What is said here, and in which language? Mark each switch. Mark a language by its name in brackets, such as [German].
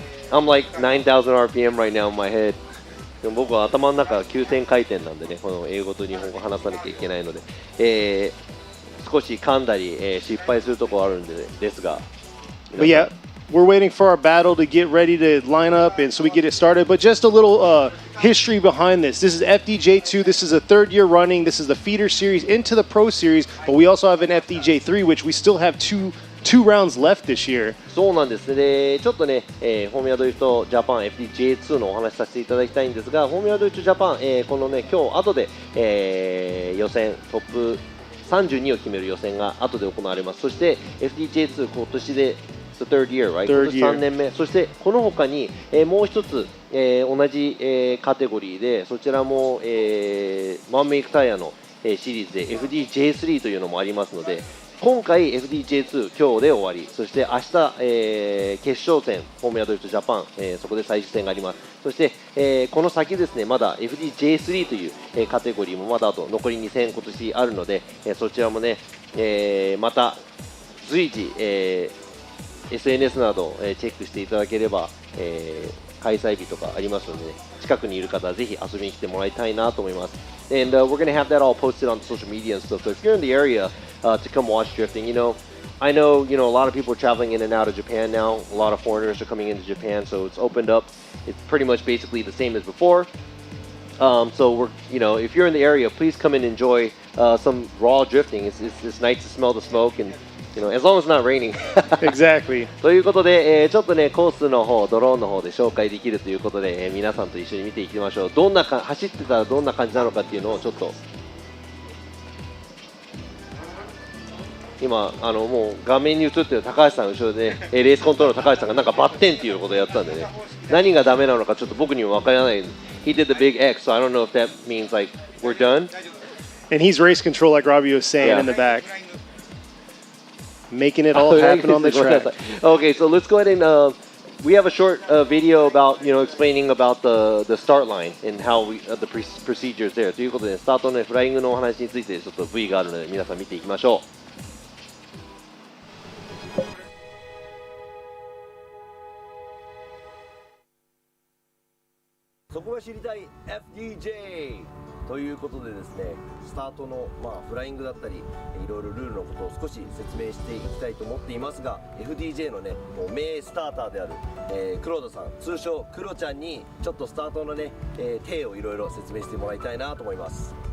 [English] I'm like 9,000 RPM right now in my head. [Japanese] でも僕は頭の中急転回転なんでね、この英語と日本語話さなきゃいけないので、少し噛んだり、失敗するところあるんで、ですが。 [English] But yeah, we're waiting for our battle to get ready to line up, and so we get it started. But just a little history behind this. This is FDJ2. This is a third year running. This is the feeder series into the pro series. But we also have an FDJ3, which we still have two rounds left this year. [Japanese] そうなんですね。で、ちょっとね、フォーミュラドリフトジャパン FDJ2 のお話しさせていただきたいんですが、フォーミュラドリフトジャパン、このね、今日後で、予選トップ32を決める予選が後で行われます。そして FDJ2 今年で [English] The third year, right? [Japanese] 今年3年目。そしてこの他に、もう一つ、同じ、カテゴリーでそちらも、ワンメイクタイヤの、シリーズで FDJ3 というのもありますので、今回 FDJ2 今日で終わり、そして明日、決勝戦フォーミュラドリフトジャパン、そこで最終戦があります。そして、この先ですね、まだ FDJ3 という、カテゴリーもまだあと残り2戦今年あるので、そちらもね、また随時、SNS など、チェックしていただければ、開催日とかありますので、ね、近くにいる方はぜひ遊びに来てもらいたいなと思います。 [English] And we're going to have that all posted on social media and stuff. So if you're in the area to come watch drifting, I know, a lot of people are traveling in and out of Japan now. A lot of foreigners are coming into Japan, so it's opened up. It's pretty much basically the same as before. So if you're in the area, please come and enjoy some raw drifting. It's nice to smell the smoke and.as long as it's not raining. Exactly. [Japanese] ということで、ちょっとねコースの方、ドローンの方で紹介できるということで、皆さんと一緒に見ていきましょう。走ってたらどんな感じなのかっていうのをちょっと今もう画面に映ってる高橋さん後ろで、ね、レースコントロールの高橋さんがなんかバッテンっていうことをやってたんでね、何がダメなのかちょっと僕にも分からない。 [English] He did the big X, so I don't know if that means like we're done. And he's race control, like Robbie was saying in the back.Making it all happen on the track. Okay, so let's go ahead and we have a short video about explaining about the start line and how the procedures there. [Japanese] ということでスタートのフライングのお話についてちょっと V があるので皆さん見ていきましょう。そこが知りたい FDJ。ということでですね、スタートの、フライングだったりいろいろルールのことを少し説明していきたいと思っていますが、 FDJ のねもう名スターターである、黒田さん、通称クロちゃんにちょっとスタートのね、体をいろいろ説明してもらいたいなと思います。